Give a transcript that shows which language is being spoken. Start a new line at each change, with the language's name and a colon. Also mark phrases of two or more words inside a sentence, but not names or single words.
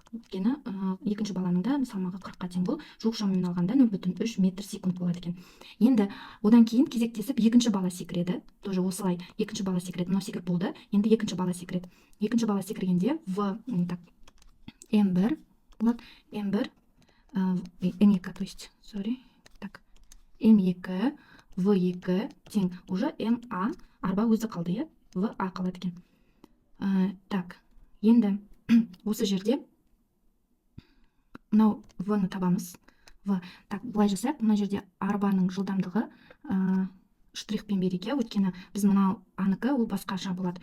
Kazakh: Өйткені екінші баланың да салмағы 40-қа тең, бұл жуық шамамен алғанда 0,3 метр секунд болады екен. Енді одан кейін кезектесіп екінші бала секіреді. Тоже осылай екінші бала секіреді. Мынау секіріп болды. Енді екінші бала секіреді. Екінші бала секіргенде М1 болады. М1 М2,
Russian: то есть, так,
Kazakh: М2 В2 тең уже МА арба өзі қалды, иә, ВА қалады екен. Так, енді осы жерде мынау В-ны табамыз. Так, былай жасайық, мына жерде арбаның жылдамдығы штрихпен берейік, иә, өйткені біз мынау А-нікі ол басқаша болады.